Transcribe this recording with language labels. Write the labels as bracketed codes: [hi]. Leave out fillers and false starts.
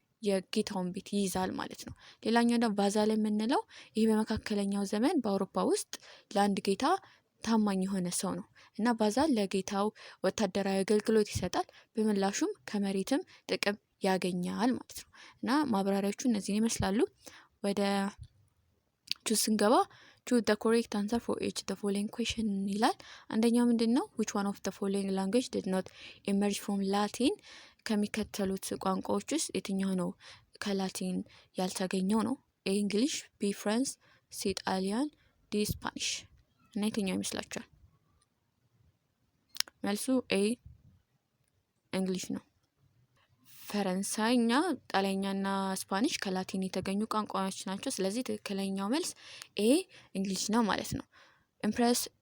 [am] የጌታውን ቤት ይይዛል ማለት ነው። ሌላኛው ደግሞ ቫዛል የምንለው ይሄ በመካከለኛው ዘመን በአውሮፓ ውስጥ ለአንድ ጌታ ታማኝ የሆነ ሰው ነው እና ቫዛል ለጌታው ወታደራዊ አገልግሎት ይሰጣል፣ በምላሹም ከመሬትም ጥቅም ያገኛል ማለት ነው። እና ማብራሪያዎቹ እነዚህን ይመስላሉ። ወደ ቹዝ ስንገባ [en] choose the correct answer for each the following question [am] ይላል። አንደኛው ምንድን ነው? [en] which one of the following language did not emerge from Latin? [am] ከሚከተሉት ቋንቋዎች ውስጥ የትኛው ነው ከላቲን ያልተገኘው ነው? ኤ እንግሊሽ፣ ቢ ፍራንስ፣ ሲ ጣሊያን፣ ዲ ስፓኒሽ። እና የትኛው ይመስላችኋል? መልሱ ኤ እንግሊሽ ነው። ፈረንሳይኛ፣ ጣሊያኛና ስፓኒሽ ከላቲን የተገኙ ቋንቋዎች ናቸው። ስለዚህ ትክክለኛው መልስ ኤ እንግሊሽ ነው ማለት ነው። ኢምፕረስ